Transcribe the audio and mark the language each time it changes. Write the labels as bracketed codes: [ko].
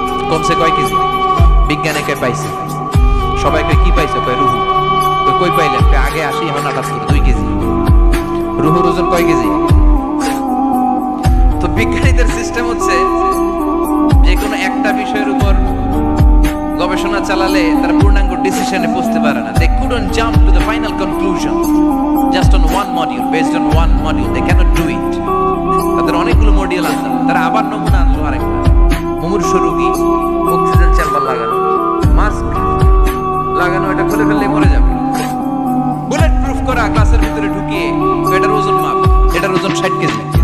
[bn] কমছে কয় কেজি? বিজ্ঞানে কে পাইছে? সবাই কই কি পাইছে? কয় রুহু। কই পাইলেন? আগে 80, এখন 78, 2 কেজি। রুহুর ওজন কয় কেজি? তো বিজ্ঞানীদের সিস্টেম হচ্ছে যে কোনো একটা বিষয়ের উপর গবেষণা চালালে তারা পূর্ণাঙ্গ ডিসিশনে পৌঁছতে পারে না। [en] They couldn't jump to the final conclusion just on one module, based on one module. They cannot do it. [bn] তাদের অনেকগুলো মডিউল আছে, তারা আবার নমুনা আনলো আরেকটা। মুমূর্ষ রোগী, অক্সিজেন চেম্বার লাগানো, মাস্ক লাগানো, এটা খুলে ফেললে মরে যাবে। বুলেট প্রুফ করা গ্লাসের ভিতরে ঢুকিয়ে এটার ওজন মাপ, এটার ওজন 60 কেজি।